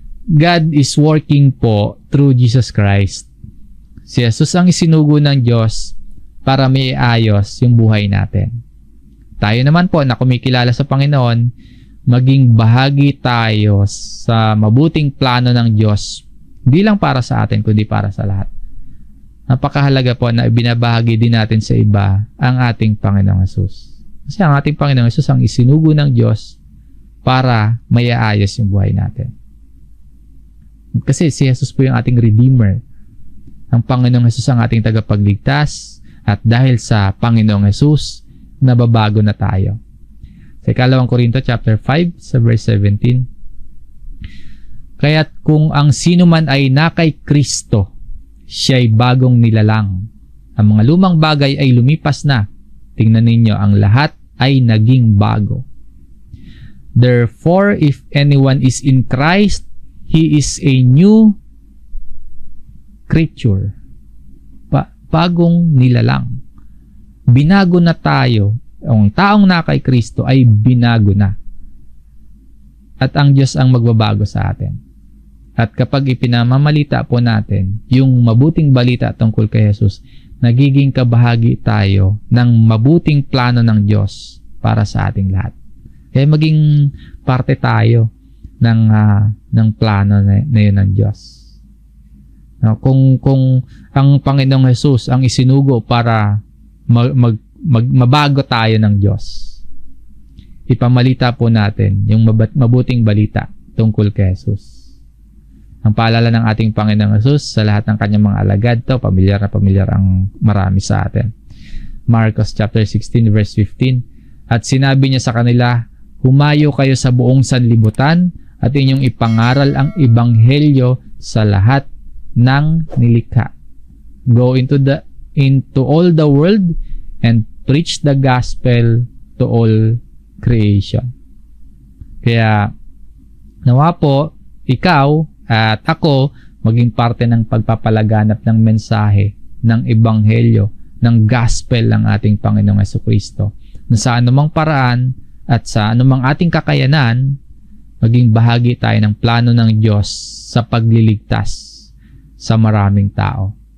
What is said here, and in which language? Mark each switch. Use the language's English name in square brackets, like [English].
[English] God is working po through Jesus Christ. [Filipino] Si Jesus ang isinugo ng Diyos para may ayos yung buhay natin. Tayo naman po na kumikilala sa Panginoon, maging bahagi tayo sa mabuting plano ng Diyos, hindi lang para sa atin, kundi para sa lahat. Napakahalaga po na ibinabahagi din natin sa iba ang ating Panginoong Hesus. Kasi ang ating Panginoong Hesus ang isinugo ng Diyos para maiayos yung buhay natin. Kasi si Jesus po yung ating Redeemer. Ang Panginoong Hesus ang ating tagapagligtas at dahil sa Panginoong Hesus, nababago na tayo. Sa 2 Korinto chapter 5 sa verse 17. Kaya't kung ang sino man ay na kay Kristo, siya'y bagong nilalang. Ang mga lumang bagay ay lumipas na. Tingnan ninyo, ang lahat ay naging bago. [English] Therefore, if anyone is in Christ, he is a new creature. [Filipino] Bagong nilalang. Binago na tayo. Ang taong na kay Kristo ay binago na. At ang Diyos ang magbabago sa atin. At kapag ipinamamalita po natin yung mabuting balita tungkol kay Jesus, nagiging kabahagi tayo ng mabuting plano ng Diyos para sa ating lahat. Kaya maging parte tayo ng plano na yun ng Diyos. No, kung ang Panginoong Jesus ang isinugo para mabago tayo ng Diyos, ipamalita po natin yung mabuting balita tungkol kay Jesus. Ang paalala ng ating Panginoong Jesus sa lahat ng kanyang mga alagad, pamilyar na pamilyar ang marami sa atin. Marcos chapter 16 verse 15, at sinabi niya sa kanila, humayo kayo sa buong sanlibutan at inyong ipangaral ang ebanghelyo sa lahat ng nilikha. [English] Go into all the world and preach the gospel to all creation. [Filipino] Kaya nawa po ikaw at ako maging parte ng pagpapalaganap ng mensahe ng ebanghelyo, ng gospel ng ating Panginoong Jesucristo, na sa anumang paraan at sa anumang ating kakayanan, maging bahagi tayo ng plano ng Diyos sa pagliligtas sa maraming tao.